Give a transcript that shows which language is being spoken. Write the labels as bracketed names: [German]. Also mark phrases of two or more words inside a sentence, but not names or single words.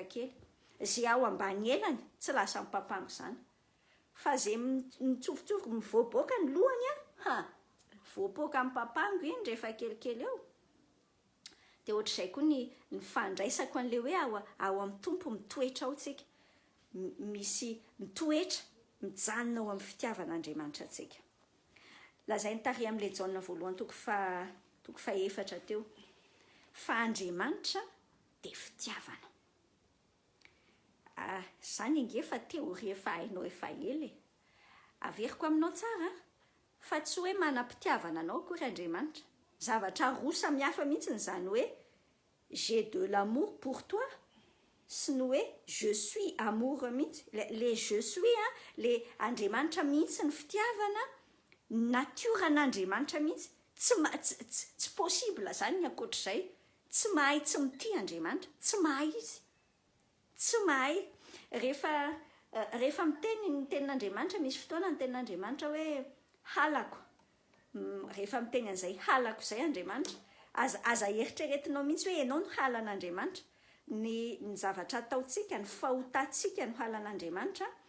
[Malagasy] kely zay ao ambany elany tsy lasa mipapango zany fa zay mitsofotsofoko mivoaboaka ny lohany voaboaka amin'ny papango iny rehefa kelikely eo de ohatr'izay koa ny fandraisako an'le hoe ao amin'ny tompo mitoetra ao tsika misy mitoetra mijanona ao amin'ny fitiavan'Andriamanitra tsika lazay ny tary amin'ilay Jaona voalohany toko 4 teo fa Andriamanitra de fitiavana zany ingefa teoria efa hainao efa ely averiko aminao tsara fa tsy hoe manam-pitiavana anao akory Andriamanitra zavatra roa samihafa mihitsy zany [French] hoe j'ai de l'amour pour toi [Malagasy] sy ny hoe [French] je suis amour [Malagasy] mihitsy le [French] je suis le [Malagasy] Andriamanitra mihitsy ny fitiavana naturan'Andriamanitra mihitsy tsy possible zany ny akoatr'izay tsy mahay tsy mity Andriamanitra tsy mahay izy tsy mahay rehefa miteny ny tenin'Andriamanitra misy fotoana ny tenin'Andriamanitra hoe halako rehefa miteny an'izay halako zay Andriamanitra aza eritreretinao mihitsy hoe ianao no halan'Andriamanitra ny zavatra ataotsika ny fahotantsika no halan'Andriamanitra